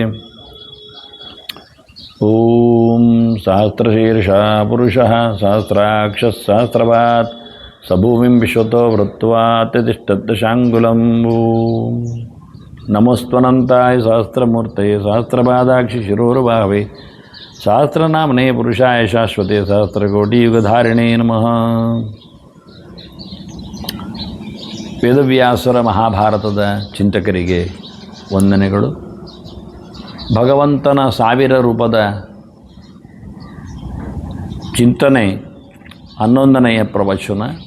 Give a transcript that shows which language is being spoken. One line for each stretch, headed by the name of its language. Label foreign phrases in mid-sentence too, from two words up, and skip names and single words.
Sanskrit: ॐ सहस्रशीर्षा पुरुषः सहस्राक्षः सहस्रपात् सभूमिं विश्वतो वृत्वा तिष्ठद्दशाङ्गुलम्। नमस्त्वनन्ताय सहस्रमूर्तये सहस्रपादाक्षि शिरोरुबाहवे सहस्रनामने पुरुषाय शाश्वते सहस्रकोटियुगधारिणे नमः।
Kannada: ವೇದವ್ಯಾಸರ ಮಹಾಭಾರತದ ಚಿಂತಕರಿಗೆ ವಂದನೆಗಳು. ಭಗವಂತನ 1000 ರೂಪದ ಚಿಂತನೆ 11ನೆಯ ಪ್ರವಚನ.